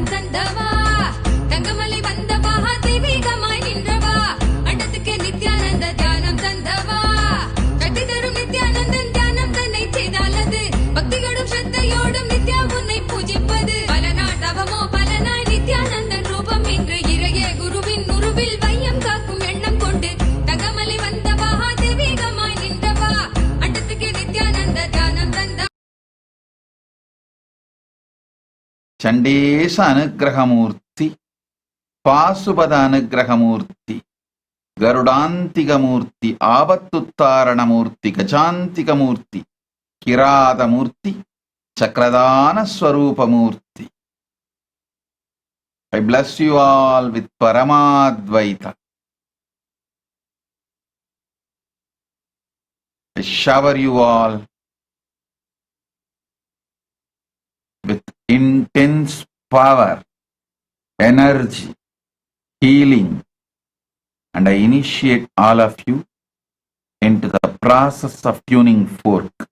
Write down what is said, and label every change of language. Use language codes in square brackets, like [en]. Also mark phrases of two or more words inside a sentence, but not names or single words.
[ta] தந்தவா தங்கமலை வந்தவா தெய்வீகமாகின்றவா அண்டத்துக்கு நித்யானந்த தியானம் தந்தவா கட்டி தரும் நித்யானந்தன் தியானம் தன்னை செய்தாலது பக்தியோடும் ஸ்ரத்தையோடும் நித்யா உன்னை பூஜிப்பது பல நாள் தவமோ பல நாள் நித்யானந்தன் ரூபம் இன்று இறையே குருவின் உருவில் வையம் காக்கும் எண்ணம் கொண்டு தங்கமலை வந்தவா தெய்வீகமாய் நின்றவா அண்டத்துக்கு நித்யானந்த தியானம் தந்த [te] చండేశ అనుగ్రహమూర్తి పాశుపద అనుగ్రహమూర్తి గరుడాంతికమూర్తి ఆపత్తుత్తారణమూర్తి గజాంతికమూర్తి కిరాతమూర్తి చక్రదాన స్వరూపమూర్తి. [en] I bless you all with Paramadvaita. I shower you all with intense intense power, energy, healing, and I initiate all of you into the process of tuning fork.